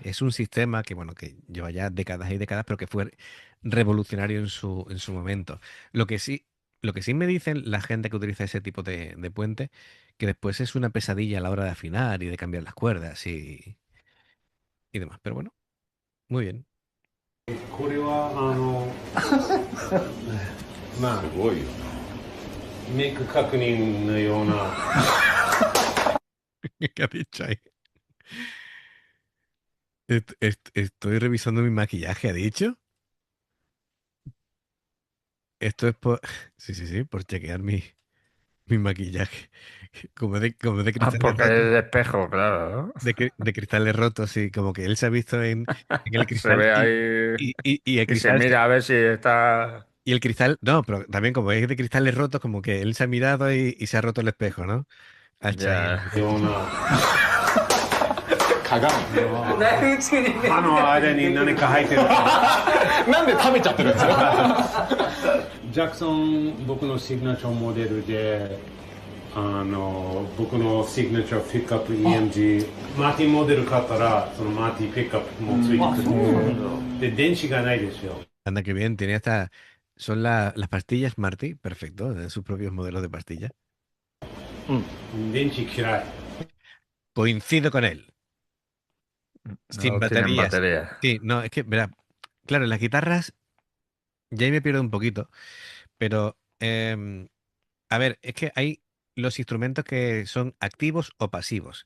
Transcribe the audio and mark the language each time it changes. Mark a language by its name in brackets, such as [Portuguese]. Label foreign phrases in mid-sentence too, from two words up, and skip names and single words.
[Spanish] Es un sistema que, bueno, que lleva ya décadas y décadas, pero que fue revolucionario en su momento. Lo que sí, lo que sí me dicen la gente que utiliza ese tipo de puente, que después es una pesadilla a la hora de afinar y de cambiar las cuerdas y demás. Pero bueno, muy bien. [Japanese] これはまあすごいよメイク確認のような [Spanish] ¿Qué ha dicho ahí? Estoy revisando mi maquillaje, ¿ha dicho? Esto es por... Sí, sí, sí, por chequear mi maquillaje. Como de Ah, cristales porque es rotos. de espejo, claro, ¿no? De cristales rotos, y como que él se ha visto en el Se cristal ve ahí y el y se cristal... mira a ver si está... Y el cristal... No, pero también como es de cristales rotos, como que él se ha mirado y se ha roto el espejo, ¿no? Ha hecho ahí Ya. [Japanese] ような鏡だいぶ中にね歯の間に何か入ってるなんで食べちゃってるんですかジャクソン僕のシグナチャーモデルで僕のシグナチャーピックアップ EMG マーティンモデル買ったらそのマーティンピックアップもついてくるで電子がないですよ [Spanish] Anda, que bien, tiene hasta... Son las pastillas Marty, perfecto, de sus propios modelos de pastillas. [Japanese] 電池嫌い [Spanish] Coincido con él. Sin No tienen baterías. batería. Sí, no, es que, verá, claro, las guitarras ya ahí me pierdo un poquito, pero a ver, es que hay los instrumentos que son activos o pasivos.